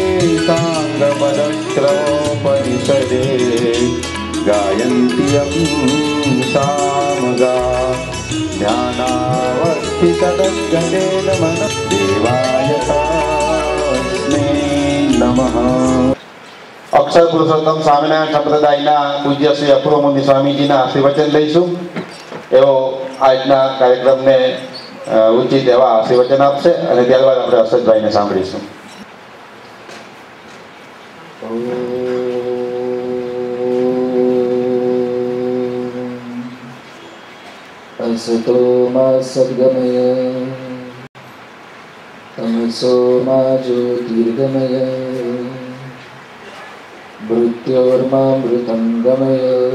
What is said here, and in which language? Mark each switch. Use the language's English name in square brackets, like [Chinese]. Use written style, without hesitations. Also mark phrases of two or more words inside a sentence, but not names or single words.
[Sanskrit] साङ्गपदक्रमोपनिषदे गायन्ति यं सामगा ध्यानावस्थितगतेन मनः देवाय तस्मै नमः. [Gujarati] અક્ષર પુરુષોત્તમ સ્વામિનારાયણ સંપ્રદાયના પૂજ્ય શ્રી અપૂર્વ મુનિ સ્વામીજીના આશીર્વચન લઈશું. એવો આજના કાર્યક્રમને ઉચિત એવા આશીર્વચન આપશે અને ત્યારબાદ આપણે હર્ષદભાઈને સાંભળીશું. [Sanskrit] असतो मा सद्गमय तमसो मा ज्योतिर्गमय मृत्योर्मामृतं गमय.